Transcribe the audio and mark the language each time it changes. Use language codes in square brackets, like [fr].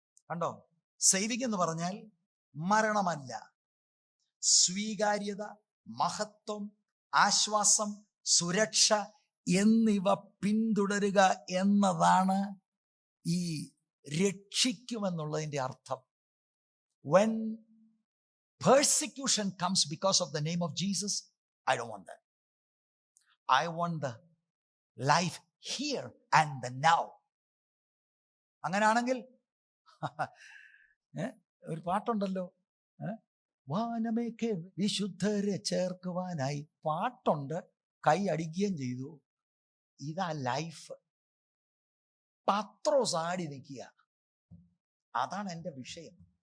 [ml] കണ്ടോ, സേവിങ് എന്ന് പറഞ്ഞാൽ മരണമല്ല, സ്വീകാര്യത, മഹത്വം, ആശ്വാസം, സുരക്ഷ എന്നിവ പിന്തുടരുക എന്നതാണ് ഈ രക്ഷിക്കുമെന്നുള്ളതിൻ്റെ അർത്ഥം. [en] When persecution comes because of the name of Jesus, I don't want that. I want the life here and the now. [ml] അങ്ങനെയാണെങ്കിൽ ഒരു പാട്ടുണ്ടല്ലോ, വാനമേക്ക് വിശുദ്ധരെ ചേർക്കുവാനായി. പാട്ടുണ്ട്, കൈ അടിക്കുകയും ചെയ്തു. ഇതാ ലൈഫ്. പത്രോസ് ആടി നിൽക്കുക. അതാണ് എൻ്റെ വിഷയം.